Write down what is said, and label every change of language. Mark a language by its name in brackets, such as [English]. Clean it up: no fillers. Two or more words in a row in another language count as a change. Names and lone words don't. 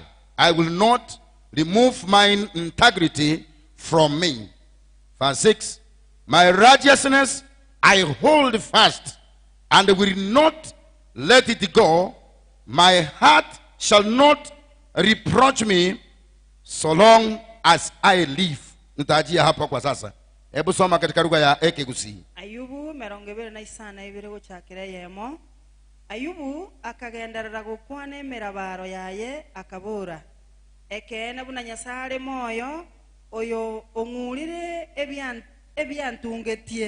[English] I will not remove mine integrity from me. Verse 6, my righteousness I hold fast, and will not let it go. My heart shall not reproach me so long as I live. [Swahili] Nitajia hapa kwa sasa. Hebu soma katika lugha ya Ekigusi. [Gusii] Ayubu 27 guchakira yemo. Ayubu akagenderera gukwana emirabaro yaye akabura. Ekene buna Nyasaye moyo oyo ongurire ebyantungetie.